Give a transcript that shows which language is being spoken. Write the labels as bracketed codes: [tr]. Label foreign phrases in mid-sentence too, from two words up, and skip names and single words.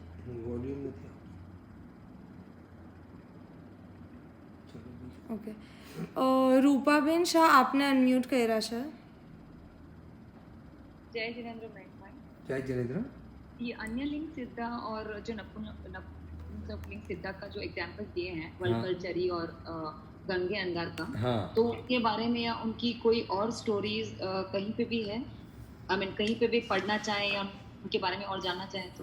[gu] વોલ્યુમ નથી આવતું. ચલો બીજું. ઓકે રૂપાબેન શાહ આપને અનમ્યુટ કર્યા છે. [hi] जय जिनेंद्र मैकमैन। [gu] જય જિનેન્દ્ર. [hi] ये अन्य लिंग सिद्धा और जो नपुंसकलिंग सिद्धा का जो एग्जाम्पल दिए हैं वल्कलचरी और गंगे अंगार का, हाँ. तो उनके बारे में या उनकी कोई और स्टोरीज कहीं पे भी है, [en] I mean [hi] कहीं पे भी पढ़ना चाहे या उनके बारे में और जानना चाहे तो?